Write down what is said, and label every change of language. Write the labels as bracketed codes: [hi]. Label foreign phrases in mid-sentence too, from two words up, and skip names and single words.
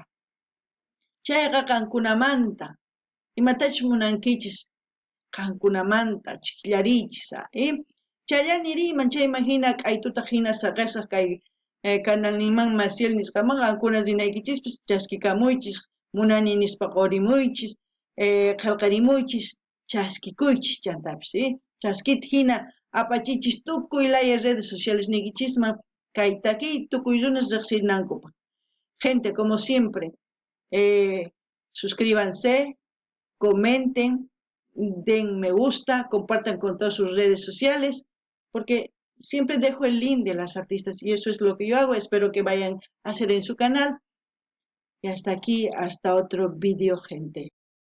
[qu] Chayqa qankunamanta imatachus munankichis qankunamanta chiqllariychis, chayllaña riyman chayman hina k'aytuta hina saqasaq kay canalninman Maciel nisqaman qankuna rinaykichispis chaskikamuychis, munani nispa qurimuychis, qillqarimuychis, chaskikuychis chantapis, chaskita hina apachichis tukuy laya [es] redes sociales [qu] niquichisman kay takiy tukuy runas riqsinankupaq. [es] Gente, como siempre, suscríbanse, comenten, den me gusta, compartan con todas sus redes sociales, porque siempre dejo el link de las artistas y eso es lo que yo hago. Espero que vayan a hacer en su canal. Y hasta aquí, hasta otro vídeo, gente.